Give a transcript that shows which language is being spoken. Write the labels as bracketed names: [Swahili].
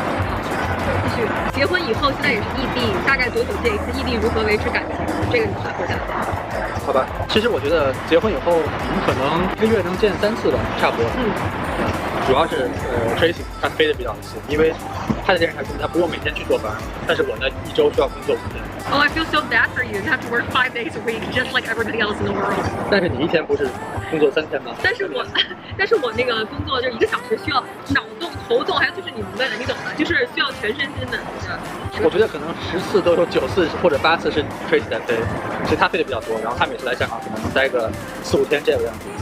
[Chinese] 好，继续。结婚以后现在也是异地，大概多久见一次？异地如何维持感情？这个你来回答。好吧，其实我觉得结婚以后，我们可能1个月能见3次吧，差不多。主要是Tracy 他飞得比较勤，因为他在电视台工作，他不用每天去坐班，但是我呢1周需要工作5天。 [English] Oh, I feel so bad for you. You have to work 5 days a week, just like everybody else in the world. [Chinese] 但是你一天不是工作3天吗？但是我那个工作就1个小时需要脑动、头动，还有就是你明白的，你懂的，就是需要全身心的。我觉得可能10次都有9次或者8次是 Tracy 在飞，其实他飞的比较多，然后他每次来香港可能能待个4、5天这个样子。